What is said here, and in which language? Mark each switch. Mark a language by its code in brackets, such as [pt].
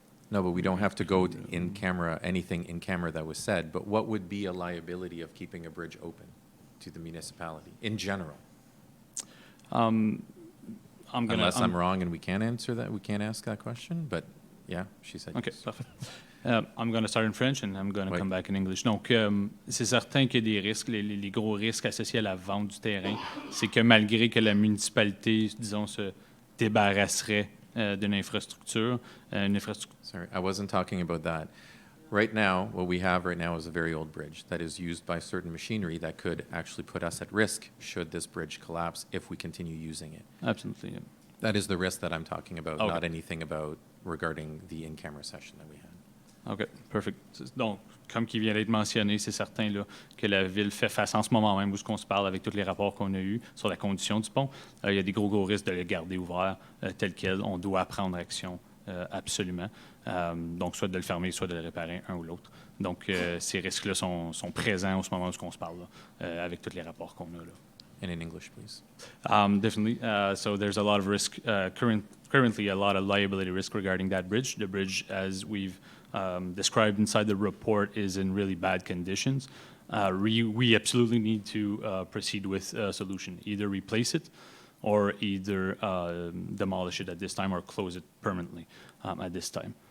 [en] No, but we don't have to go in camera, anything in camera that was said, but what would be a liability of keeping a bridge open to the municipality in general? Unless I'm wrong and we can't answer that, we can't ask that question, but yeah, she said Okay, yes. perfect. I'm going to start in French and I'm going to [fr] Oui. [en] come back in English. [fr] Donc, c'est certain qu'il y a des risques, les gros risques associés à la vente du terrain, c'est que malgré que la municipalité, disons, se débarrasserait d'une infrastructure, [en] Sorry, I wasn't talking about that. Right now, what we have right now is a very old bridge that is used by certain machinery that could actually put us at risk should this bridge collapse if we continue using it. Absolutely, yeah. That is the risk that I'm talking about, Okay. not anything about regarding the in-camera session that we had. OK, perfect. [fr] Donc, comme qui vient d'être mentionné, c'est certain là, que la Ville fait face en ce moment même, où ce qu'on se parle avec tous les rapports qu'on a eus sur la condition du pont. Il y a des gros risques de le garder ouvert tel quel. On doit prendre action absolument. Donc, soit de le fermer, soit de le réparer, un ou l'autre. Donc, ces risques-là sont présents au ce moment où on se parle, là, avec tous les rapports qu'on a là. [en] And in English, please. Definitely. So there's a lot of risk, currently a lot of liability risk regarding that bridge. The bridge, as we've described inside the report, is in really bad conditions. We absolutely need to proceed with a solution, either replace it or either demolish it at this time or close it permanently at this time.